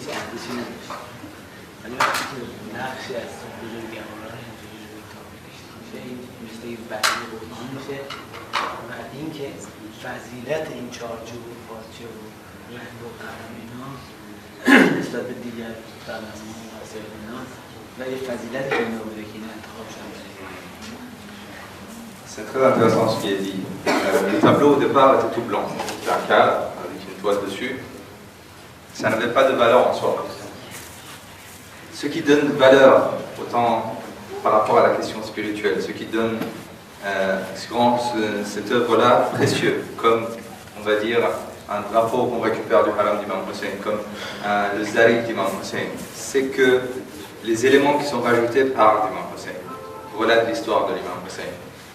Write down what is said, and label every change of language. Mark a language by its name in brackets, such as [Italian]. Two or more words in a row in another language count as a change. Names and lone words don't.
[Persian] ارزشی نداشت ولی وقتی که نقشی از بزرگواران اینجوری روی تابلو کشیده میشه این مثل یک بحثی قرآن میشه و اینکه فضیلت این چارچوب و پارچه و رنگ و قلم اینا نسبت به دیگر قلم‌ها و وسایل اینا و یک فضیلتی که اینا بوده که اینا انتخاب شده. [French] C'est très intéressant ce qui est dit. Le tableau au départ était tout blanc. C'était un cadre avec une toile dessus. Ça n'avait pas de valeur en soi. Ce qui donne valeur, autant par rapport à la question spirituelle, ce qui donne rend cette œuvre-là précieux, comme on va dire un drapeau qu'on récupère du haram d'Imam Hussein, comme le zarif d'Imam Hussein, c'est que les éléments qui sont rajoutés par l'Imam Hussein relatent l'histoire de l'Imam Hussein.